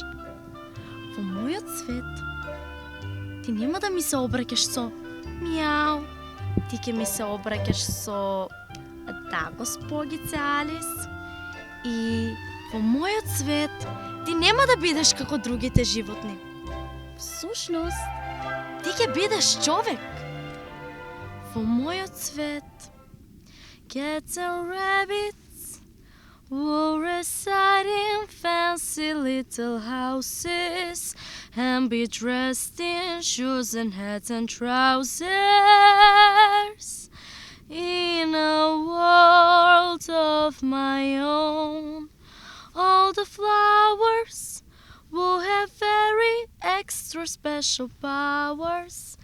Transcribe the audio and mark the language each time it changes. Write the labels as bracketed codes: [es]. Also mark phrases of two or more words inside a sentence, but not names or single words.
[mk] Во мојот свет, ти нема да ми се обраќаш со мјау, ти ќе ми се обраќаш со да, госпогице Алис. И во мојот свет, ти нема да бидеш како другите животни. Всушност, ти ќе бидеш човек. Во мојот свет, [en] cats and rabbits will reside in fancy little houses and be dressed in shoes and hats and trousers. In a world of my own, all the flowers will have very extra special powers.